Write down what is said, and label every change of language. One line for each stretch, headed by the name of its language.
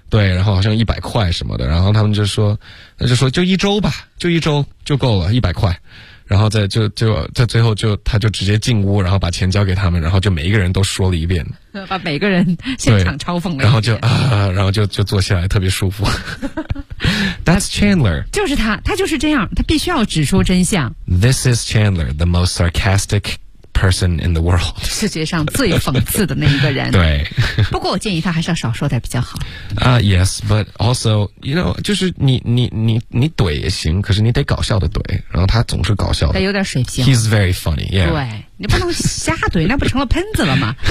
Chinese: 对，然后好像100块什么的，然后他们就说，那就说就一周吧，就一周就够了，100块。然后在最后就他就直接进屋，然后把钱交给他们，然后就每一个人都说了一遍，把每个人现场嘲讽了，然后就坐下来特别舒服。
English: That's Chandler，
Chinese: 就是他就是这样，他必须要指出真相。
English: This is Chandler, the most sarcastic person in the world，
Chinese: 世界上最讽刺的那一个人。对，不过我建议他还是要少说点比较好。
English: Yes, but also, you know，
Chinese: 就是你怼也行，可是你得搞笑的怼，然后他总是搞笑的，得有点水平。
English: He's very funny， yeah。
Chinese: 对，你不能瞎怼，那不成了喷子了吗？